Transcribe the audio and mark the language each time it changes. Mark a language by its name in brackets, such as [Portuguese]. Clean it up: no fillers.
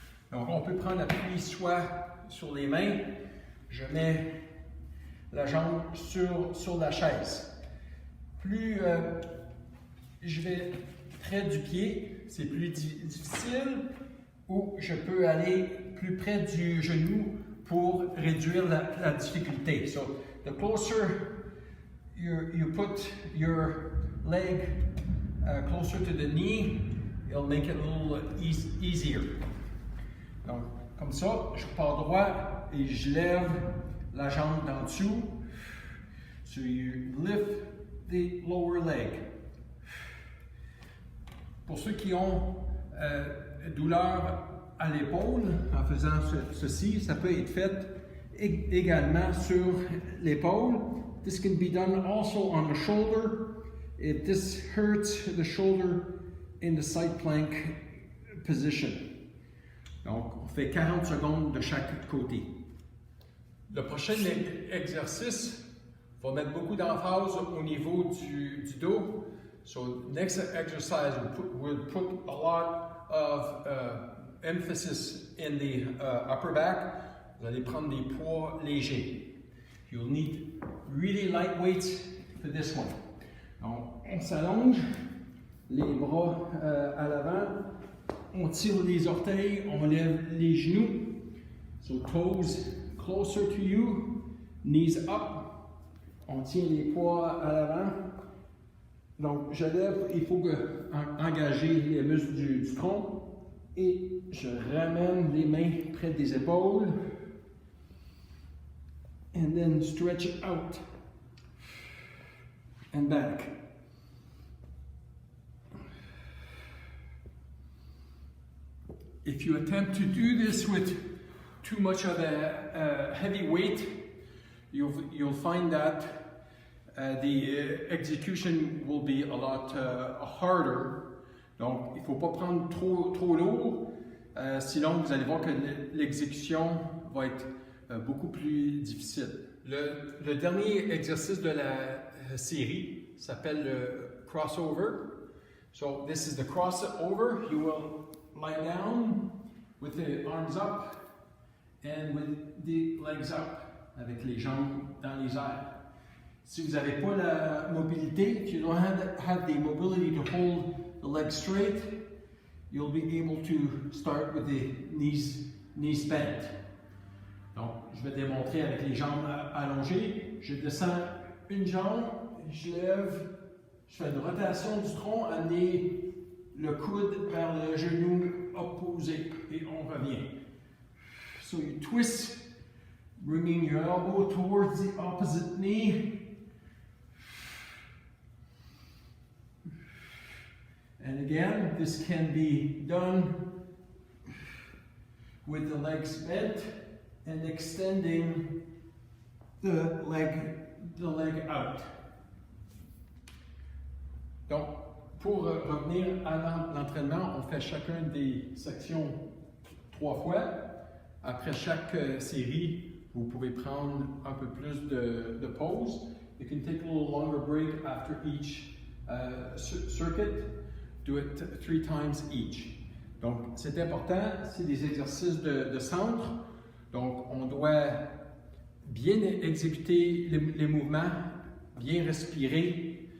[French] Donc on peut prendre appui soit sur les mains, je mets la jambe sur la chaise. Plus je vais près du pied, c'est plus difficile, ou je peux aller plus près du genou pour réduire la difficulté. [English] So, the closer you put your leg closer to the knee, it'll make it a little easier. [French] Donc, comme ça, je pars droit et je lève la jambe d'en dessous. [English] So, you lift the lower leg. [French] Pour ceux qui ont douleur à l'épaule, en faisant ceci, ça peut être fait également sur l'épaule. [English] This can be done also on the shoulder. If this hurts the shoulder in the side plank position. [French] Donc, on fait 40 secondes de chaque côté. Le prochain exercice va mettre beaucoup d'emphase au niveau du dos. [English] So, next exercise will put a lot of emphasis in the upper back. [French] Vous allez prendre des poids légers. [English] You'll need really light weights for this one. [French] Donc, on s'allonge, les bras à l'avant, on tire les orteils, on lève les genoux. [English] So toes closer to you, knees up. [French] On tire les poids à l'avant. Donc, je lève, il faut engager les muscles du tronc. Et je ramène les mains près des épaules. [English] And then stretch out and back. If you attempt to do this with too much of a heavy weight, you'll find that the execution will be a lot harder. [French] Donc, il ne faut pas prendre trop lourd, sinon vous allez voir que l'exécution va être beaucoup plus difficile. Le dernier exercice de la série s'appelle le crossover. [English] So, this is the crossover. You will lie down with the arms up and with the legs up, [French] avec les jambes dans les airs. Si vous n'avez pas la mobilité, [English] if you don't have the mobility to hold the legs straight, you'll be able to start with the knees bent. [French] Donc, je vais démontrer avec les jambes allongées. Je descends une jambe, je lève, je fais une rotation du tronc, amener le coude vers le genou opposé et on revient. [English] So you twist, bringing your elbow towards the opposite knee. And again, this can be done with the legs bent and extending the leg out. [French] Donc, pour revenir à l'entraînement, on fait chacun des sections 3 fois. Après chaque série, vous pouvez prendre un peu plus de pause. [English] You can take a little longer break after each circuit. Do it 3 times each. [French] Donc, c'est important, c'est des exercices de centre. Donc, on doit bien exécuter les mouvements, bien respirer.